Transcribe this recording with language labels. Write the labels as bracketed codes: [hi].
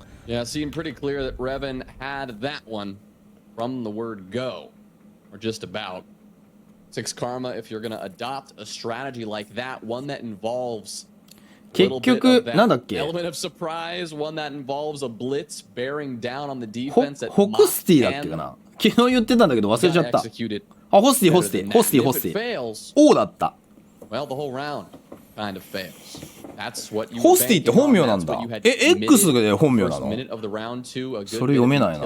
[en] Yeah, it seemed pretty clear that REVEN had that one from the word go, or just about. Six Karma, if you're going to adopt a strategy like that, one that involves [ja] 結局なんだっけ、 [en] element of surprise, one that involves a blitz bearing down on the defense that [ja] ホクスティだっけかな、昨日言ってたんだけど忘れちゃった。あ、ホスティ王だった。 [en] Well, the whole round kind of fails. That's what you [ja] ホスティって本名なんだ。え、X で本名なの？それ読めないな。